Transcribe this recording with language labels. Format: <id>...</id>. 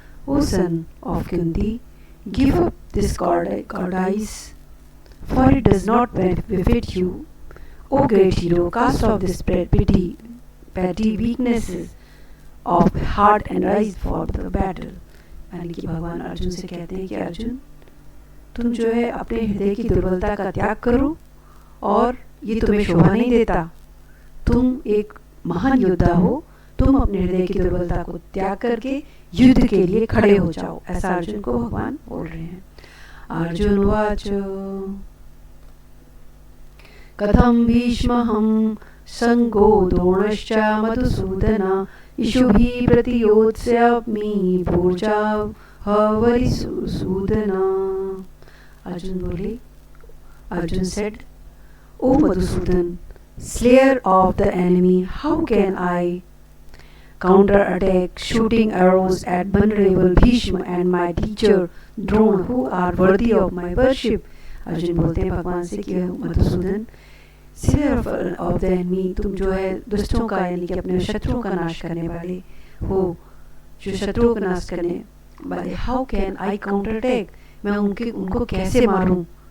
<en>O son of Kunti, give up this cowardice, for it does not befit you. O great hero, cast off this petty weaknesses of heart and rise for the battle.</en> <hi>यानी कि भगवान अर्जुन से कहते हैं कि अर्जुन, तुम जो है अपने हृदय की दुर्बलता का त्याग करो और ये तुम्हें शोभा नहीं देता. तुम एक महान योद्धा हो, तुम अपने हृदय की दुर्बलता को त्याग करके युद्ध के लिए खड़े हो जाओ. ऐसा अर्जुन को भगवान बोल रहे हैं.</hi> <sa>अर्जुन वाच कथम भीष्महं संगो द्रोणश्च मधुसूदन इषुभिः प्रतियोत्स्यामि पूजा हवरिसूदन.</sa> <hi>अर्जुन बोले,</hi> <en>Arjun said, O Madhusudan, slayer of the enemy, how can I counter attack, shooting arrows at vulnerable Bhishma and my teacher Drona, who are worthy of my worship.</en> <hi>Arjun बोलते हैं भगवान से कि मधुसूदन,</hi> <en>sir of the enemy,</en> <hi>तुम जो है दुष्टों का यानी कि अपने शत्रुओं का नाश करने वाले हो, जो शत्रुओं का नाश करने वाले,</hi> <en>how can I counter attack,</en> <hi>मैं उनको कैसे मारूं,</hi>